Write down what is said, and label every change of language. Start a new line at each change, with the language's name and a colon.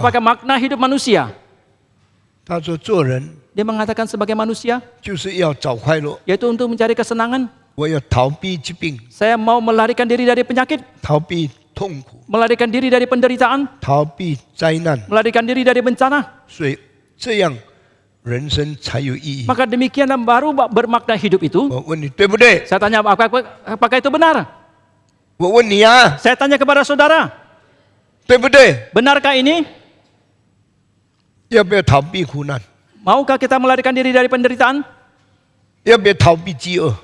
Indonesian: apakah makna hidup manusia?
Chinese: 他说做人
Indonesian: Dia mengatakan sebagai manusia,
Chinese: 就是要找快乐，
Indonesian: yaitu untuk mencari kesenangan.
Chinese: 我要逃避疾病，
Indonesian: Saya mau melarikan diri dari penyakit,
Chinese: 逃避痛苦，
Indonesian: melarikan diri dari penderitaan,
Chinese: 逃避灾难，
Indonesian: melarikan diri dari bencana.
Chinese: 所以这样人生才有意义。
Indonesian: Maka demikianlah baru bermakna hidup itu.
Chinese: 我问你对不对？
Indonesian: Saya tanya, apakah itu benar?
Chinese: 我问你啊，
Indonesian: Saya tanya kepada saudara,
Chinese: 对不对？
Indonesian: benarkah ini?
Chinese: 要不要逃避苦难？
Indonesian: Maukah kita melarikan diri dari penderitaan?
Chinese: 要不要逃避饥饿？